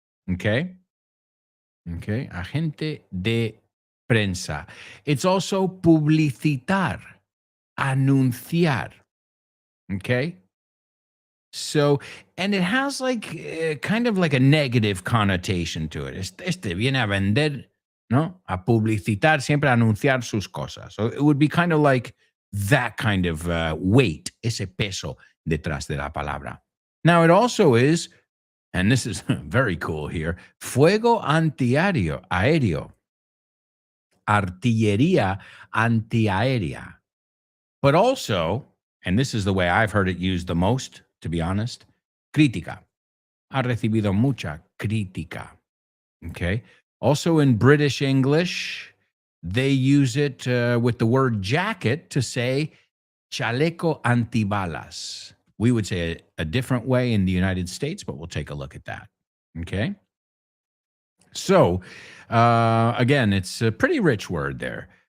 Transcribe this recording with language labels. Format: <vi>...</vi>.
<es>Okay, agente de prensa.</es> <en>It's also</en> <es>publicitar, anunciar.</es> <en>Okay, so, and it has like kind of like a negative connotation to it.</en> <es>Este viene a vender, ¿no? A publicitar, siempre a anunciar sus cosas.</es> <en>So it would be kind of like that kind of weight,</en> <es>ese peso detrás de la palabra.</es> <en>Now, it also is, and this is very cool here,</en> <es>fuego antiaéreo, aéreo, artillería antiaérea.</es> <en>But also, and this is the way I've heard it used the most, to be honest, crítica.</en> <es>Ha recibido mucha crítica.</es> <en>Okay. Also in British English, they use it with the word jacket to say</en> <es>chaleco antibalas.</es> <en>We would say a different way in the United States, but we'll take a look at that. Okay. So, again, it's a pretty rich word there.</en>